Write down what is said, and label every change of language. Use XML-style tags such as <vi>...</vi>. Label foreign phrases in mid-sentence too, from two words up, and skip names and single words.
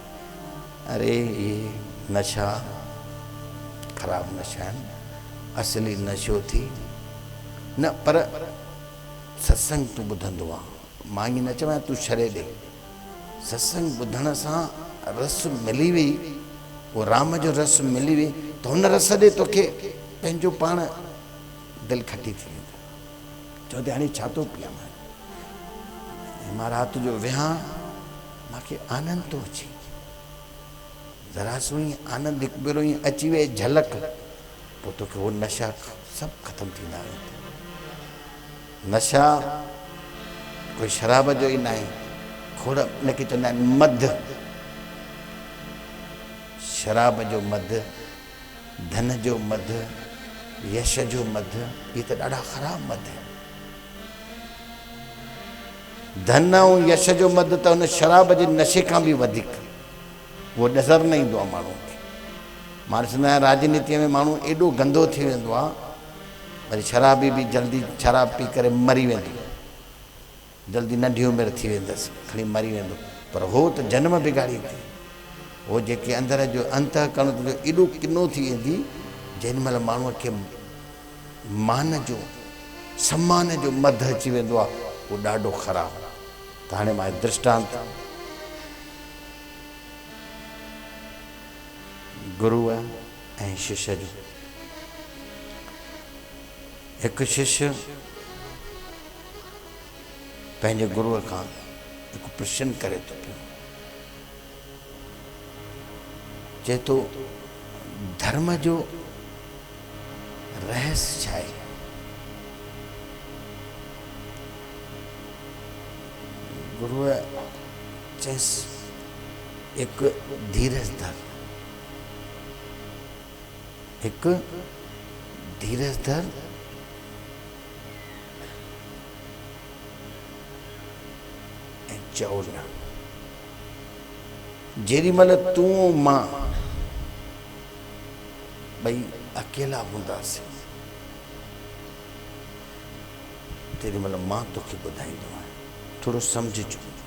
<sd>अरे इहे नशा ख़राबु नशा आहिनि, असली नशो थी न, पर सत्संग तूं ॿुधंदो आहे, मां ईअं न चवां तूं छॾे ॾे, सत्संग ॿुधण सां रस मिली वई, उहो राम जो रस मिली वई, त हुन रस ॾे तोखे पंहिंजो पाण दिलि खटी थी वेंदी, चवंदे हाणे छा थो पियां मां राति जो विहां, मूंखे आनंद थो अचे, ज़रा सो ई आनंद हिकु भेरो ईअं अची वई झलक, पोइ तोखे उहो नशा सभु ख़तमु थींदा वेंदा। नशा कोई शराब जो ई न आहे, खोड़ उनखे चवंदा आहिनि मद, शराब जो मद, धन जो मद, यश जो मद, इहे त ॾाढा ख़राबु मद आहिनि। धन ऐं यश जो मद त हुन शराब जे नशे खां बि वधीक, उहो नज़र न ईंदो आहे माण्हू खे। मां ॾिसंदो आहियां राजनीतिअ में माण्हू एॾो गंदो थी वेंदो आहे, वरी शराबी बि जल्दी शराब पी करे मरी वेंदो, जल्दी नंढी उमिरि थी वेंदसि, खणी मरी वेंदो, पर हो त जन्म बिगाड़ी थी, हो जेके अंदर जो अंतःकरण एॾो किनो थी वेंदी, जेॾी महिल माण्हूअ खे मान जो सम्मान जो मध अची वेंदो आहे उहो ॾाढो ख़राबु। त हाणे मां दृष्टांत गुरुअ ऐं शिष्य जो। हिकु शिष्य पंहिंजे गुरुअ खां हिकु प्रश्न करे थो पियो, चए थो धर्म जो रहस्य छा आहे? गुरुअ चयसि हिकु धीरज धर, हिकु धीरज धर ऐं चओ न। जेॾी महिल तूं मां ॿई अकेला हूंदासीं तेॾी महिल मां तोखे ॿुधाईंदो आहियां, थोरो सम्झिजो।</sd>